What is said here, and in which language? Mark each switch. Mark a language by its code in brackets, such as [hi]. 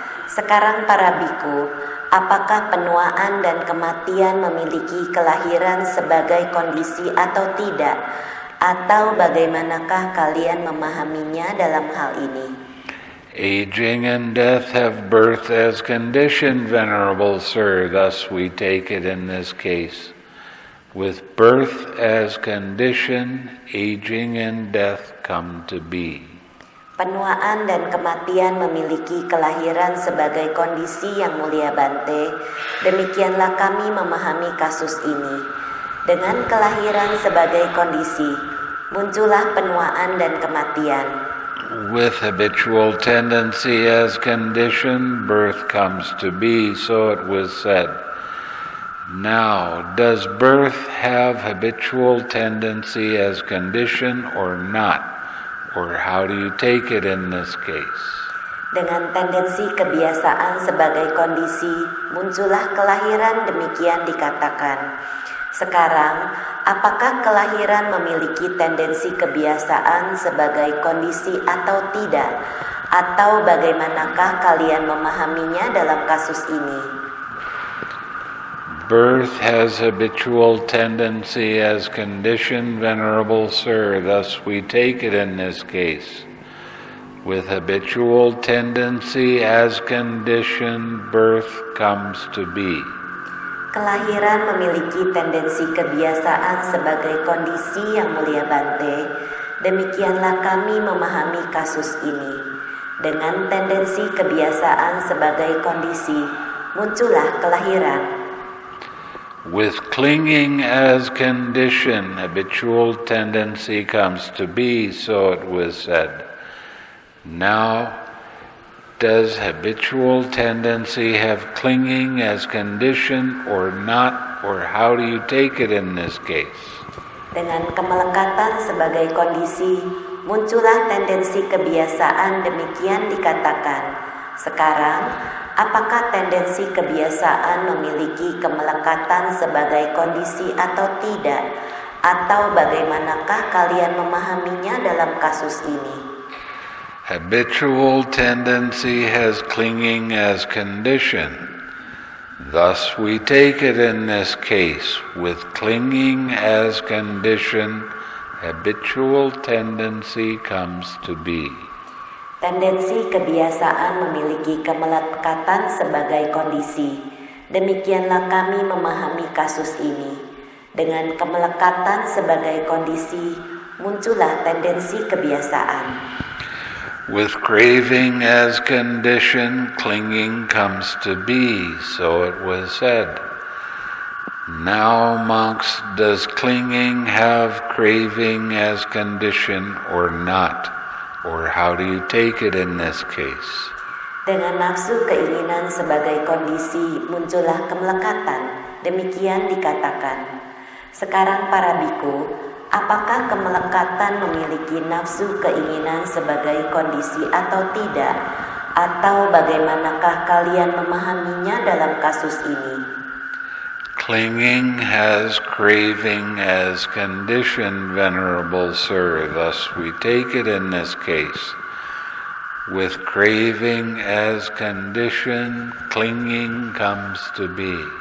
[id] Sekarang para biku, apakah penuaan dan kematian memiliki kelahiran sebagai kondisi atau tidak? Atau bagaimanakah kalian memahaminya dalam hal ini? [en] Aging and death have birth as condition, Venerable Sir, thus we take it in this case. With birth as condition, aging and death come to be. [id] Penuaan dan kematian memiliki kelahiran sebagai kondisi, yang mulia Bhante. Demikianlah kami memahami kasus ini. Dengan kelahiran sebagai kondisi, muncullah penuaan dan kematian. [en] With habitual tendency as condition, birth comes to be, so it was said. Now, does birth have habitual tendency as condition or not? Or how do you take it in this case? [id] Dengan tendensi kebiasaan sebagai kondisi, muncullah kelahiran, demikian dikatakan. Sekarang, apakah kelahiran memiliki tendensi kebiasaan sebagai kondisi atau tidak? Atau bagaimanakah kalian memahaminya dalam kasus ini? [en] Birth has habitual tendency as condition, Venerable Sir, thus we take it in this case. With habitual tendency as condition, birth comes to be. [id] Kelahiran memiliki tendensi kebiasaan sebagai kondisi yang mulia Bhante. Demikianlah kami memahami kasus ini. Dengan tendensi kebiasaan sebagai kondisi, muncullah kelahiran. [en] With clinging as condition, habitual tendency comes to be, so it was said. Now, does habitual tendency have clinging as condition or not, or how do you take it in this case? [id] Dengan kemelekatan sebagai kondisi, muncullah tendensi kebiasaan, demikian dikatakan. Sekarang, apakah tendensi kebiasaan memiliki kemelekatan sebagai kondisi atau tidak? Atau bagaimanakah kalian memahaminya dalam kasus ini? [en] Habitual tendency has clinging as condition. Thus we take it in this case, with clinging as condition, habitual tendency comes to be. [id] Tendensi kebiasaan memiliki kemelekatan sebagai kondisi. Demikianlah kami memahami kasus ini. Dengan kemelekatan sebagai kondisi, muncullah tendensi kebiasaan. [en] With craving as condition, clinging comes to be, so it was said. Now, monks, does clinging have craving as condition or not? Or how do you take it in this case? [id] Dengan nafsu keinginan sebagai kondisi, muncullah kemelekatan. Demikian dikatakan. Sekarang para biku, apakah kemelekatan memiliki nafsu keinginan sebagai kondisi atau tidak? Atau bagaimanakah kalian memahaminya dalam kasus ini? [en] Clinging has craving as condition, Venerable Sir, thus we take it in this case. With craving as condition, clinging comes to be.